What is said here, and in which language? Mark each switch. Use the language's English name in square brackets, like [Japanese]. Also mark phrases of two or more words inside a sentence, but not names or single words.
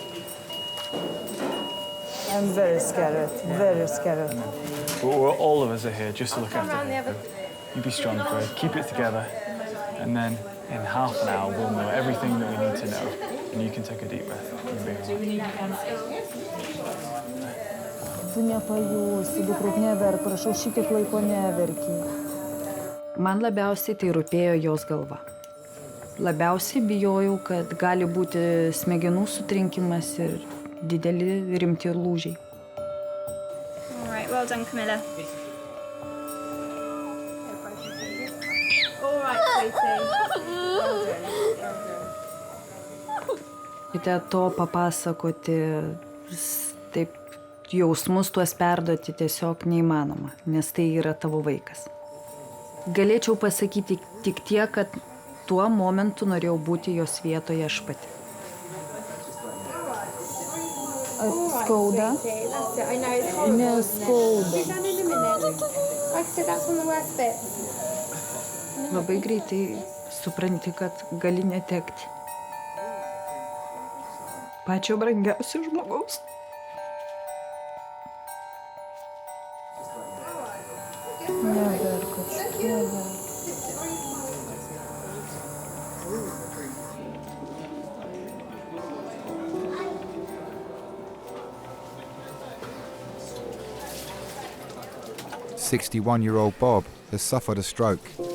[English] I'm very scared, very scared. All of us are here just to look after her. You be strong, Craig. Keep it together. And then in half an hour, we'll know everything that we need to know. And you can take a deep breath. You'll be all right. [Lithuanian] Tu nepajusi, dukruk neverk, prašau, šitiek laiko neverki. Man labiausiai tai rūpėjo jos galva. Labiausiai bijojau, kad gali būti smegenų sutrinkimas ir dideli rimti lūžiai. [English] All right, well done, Camilla. All right, sweetie. [Lithuanian] Kite to papasakoti, taip jausmus tuos perduoti tiesiog neįmanoma, nes tai yra tavo vaikas. Galėčiau pasakyti tik tiek, kad tuo momentu norėjau būti jos vietoje aš pati. Skauda? Neskauda. Labai greitai supranti, kad gali netekti pačio brangiausio žmogaus. Neverk, neverk. [English] "61-year-old Bob has suffered a stroke.